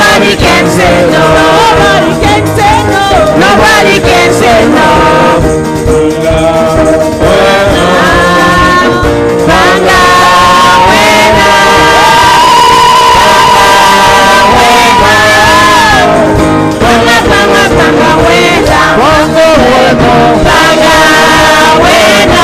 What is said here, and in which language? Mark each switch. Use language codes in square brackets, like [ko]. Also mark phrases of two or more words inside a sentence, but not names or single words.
[en] Nobody can say no. Nobody can say no. Nobody can say no. [zu] Banga, wena. Banga, banga, banga, wena. Banga, wena. Banga, wena.